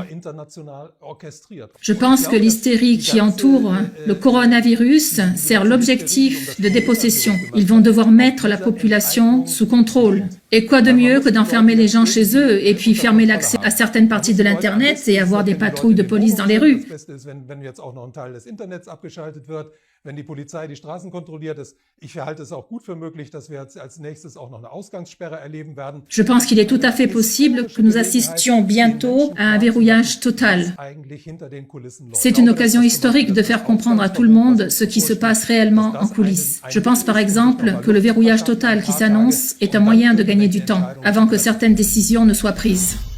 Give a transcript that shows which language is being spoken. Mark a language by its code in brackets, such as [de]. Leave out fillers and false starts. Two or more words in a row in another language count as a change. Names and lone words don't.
[fr] Je pense que l'hystérie qui entoure le coronavirus sert l'objectif de dépossession. Ils vont devoir mettre la population sous contrôle. Et quoi de mieux que d'enfermer les gens chez eux et puis fermer l'accès à certaines parties de l'Internet et avoir des patrouilles de police dans les rues? [de] Wenn die Polizei die Straßen kontrolliert, ich halte es auch gut für möglich, dass wir als nächstes auch noch eine Ausgangssperre erleben werden. [fr] Je pense qu'il est tout à fait possible que nous assistions bientôt à un verrouillage total. C'est une occasion historique de faire comprendre à tout le monde ce qui se passe réellement en coulisses. Je pense par exemple que le verrouillage total qui s'annonce est un moyen de gagner du temps avant que certaines décisions ne soient prises.